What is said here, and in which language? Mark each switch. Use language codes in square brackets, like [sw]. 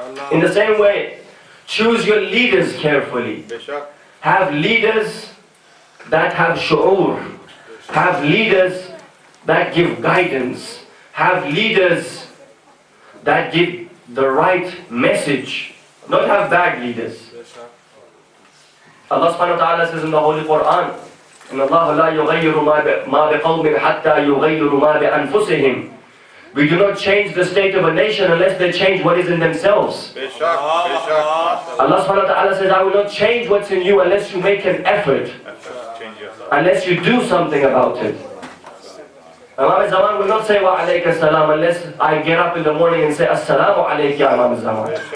[en] In the same way, choose your leaders carefully. Have leaders that have shu'ur. Have leaders that give guidance. Have leaders that give the right message. Not have bad leaders. Allah subhanahu wa ta'ala says in the Holy Quran, [ar] إِنَّ اللَّهَ لَا يُغَيِّرُ مَا بِقَوْمٍ حَتَّى يُغَيِّرُ مَا بِأَنفُسِهِمْ. [en] We do not change the state of a nation unless they change what is in themselves. Allah subhanahu wa ta'ala says, I will not change what's in you unless you make an effort, unless you do something about it. Imam Zaman will not say wa alayka salam unless I get up in the morning and say assalamu alayka ya Imam Zaman.